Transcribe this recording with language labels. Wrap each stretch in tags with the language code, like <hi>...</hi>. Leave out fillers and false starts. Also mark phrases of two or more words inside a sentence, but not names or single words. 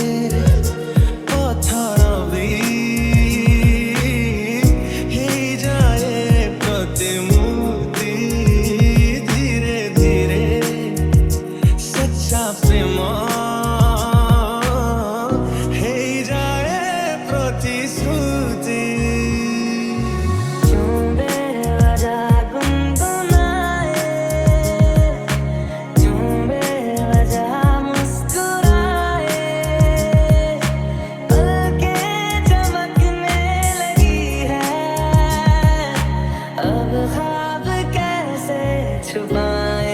<or>ପଥର ବି ହେଇଯାଏ ପ୍ରତିମୂର୍ତ୍ତି ଧୀରେ ଧୀରେ ସଚ୍ଚା ପ୍ରେମ ହେଇଯାଏ ପ୍ରତିଶ୍ରୁତି</or> <hi>क्यों बेवजह गुनगुनाए, क्यों बेवजह मुस्कुराए, पलकें चमकने लगी है, अब ख्वाब कैसे छुपाए।</hi>